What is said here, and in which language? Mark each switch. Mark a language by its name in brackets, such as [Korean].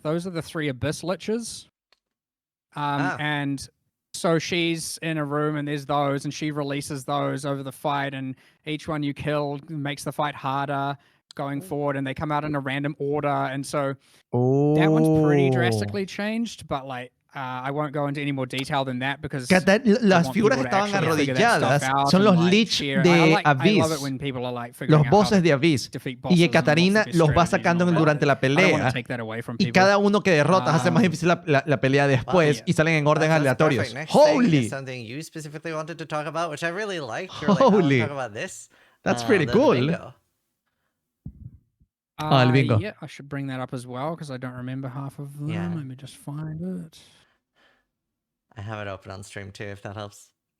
[English] Those are the three Abyss Liches. And so she's in a room and there's those, and she releases those over the fight, and each one you kill makes the fight harder going forward, and they come out in a random order, and so that one's pretty drastically changed, but like I won't go into any more detail than that because [Spanish] las figuras que estaban arrodilladas son los Lich de Abyss, los bosses de Abyss, y que Katarina los va sacando durante la pelea, y cada uno que derrotas hace más difícil la pelea después, y salen en orden aleatorios. [English] Holy! Something you specifically wanted to talk about, which I really liked. Holy! Talk about this. That's pretty cool. [Spanish] El bingo. [English] Yeah, I should bring that up as well because I don't remember half of them. Yeah. Let me just find it. I have it open on stream too, if that helps.